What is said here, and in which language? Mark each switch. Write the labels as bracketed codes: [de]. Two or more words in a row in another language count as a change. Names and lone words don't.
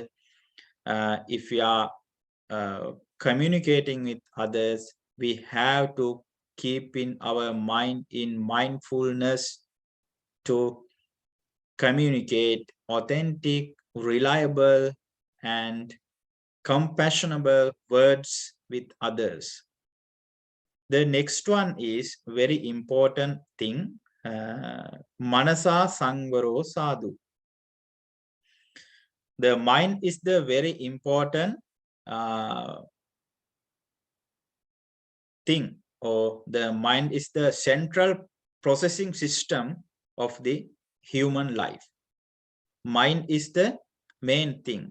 [en] If we are communicating with others, we have to keep in our mind in mindfulness to communicate authentic, reliable, and compassionable words with others. The next one is very important thing, [pi] Manasa samvaro sadhu. [en] The mind is the very important thing, or the mind is the central processing system of the human life. Mind is the main thing.